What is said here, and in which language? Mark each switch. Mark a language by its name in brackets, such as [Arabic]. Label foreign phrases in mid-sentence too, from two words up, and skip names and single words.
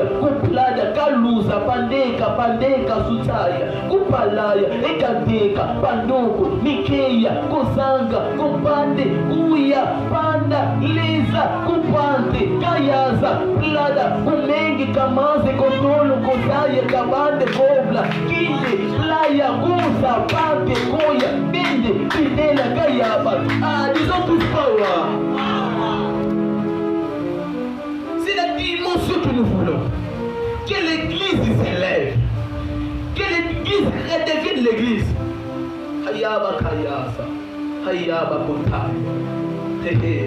[French] kuplada, kaluza, pandeka, pandeka, sutaya, kupalaya, ekadeka, pandoko, mikeya, kozanga, kupande, kuya, panda, liza, kupande, kayaza, plada, kumengi, kamaze, kotolo, kozaye, kabande, kobla, kinde, playa, kusa, pande, koya, binde, pidela, kayaba. Ah, disons tous power. C'est la dimension que nous voulons. Que l'église s'élève. Que l'église redevienne l'église. Hayaba Kayasa. Hayaba Kotai.